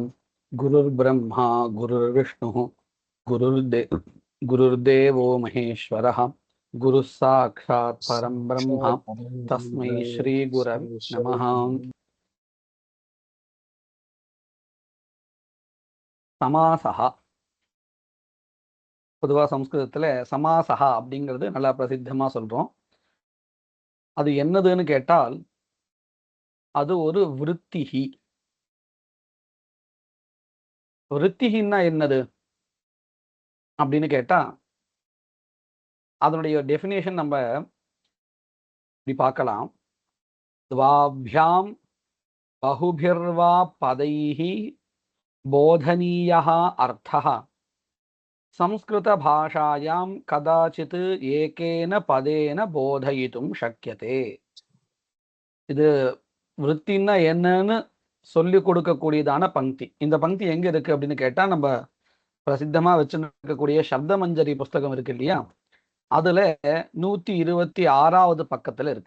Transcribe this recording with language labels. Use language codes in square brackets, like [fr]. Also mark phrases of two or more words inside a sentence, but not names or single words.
[sa] गुरुर्ब्रह्मा गुरुर्विष्णुः गुरुर्देवो महेश्वरः गुरुः साक्षात् परं ब्रह्म तस्मै श्रीगुरवे नमः। [ta] समासः பொதுவாக சம்ஸ்கிருதத்தில் சமாசகா அப்படிங்கிறது நல்லா பிரசித்தமாக சொல்கிறோம். அது என்னதுன்னு கேட்டால் அது ஒரு விருத்திகி. விருத்திகின்னா என்னது அப்படின்னு கேட்டால் அதனுடைய டெஃபினேஷன் நம்ம இப்படி பார்க்கலாம். [sa] द्वाभ्यां बहुभिर्वा पदैः बोधनीयः अर्थः संस्कृत भाषायां कदाचित् एकेन पदेन बोधयितुं शक्यते. [ta] இது விருத்தின்னா என்னன்னு சொல்லி கொடுக்கக்கூடியதான பங்கி. இந்த பங்கி எங்க இருக்கு அப்படின்னு கேட்டா நம்ம பிரசித்தமா வச்சுருக்கக்கூடிய சப்த மஞ்சரி புஸ்தகம் இருக்கு இல்லையா, அதுல 126வது பக்கத்துல இருக்கு.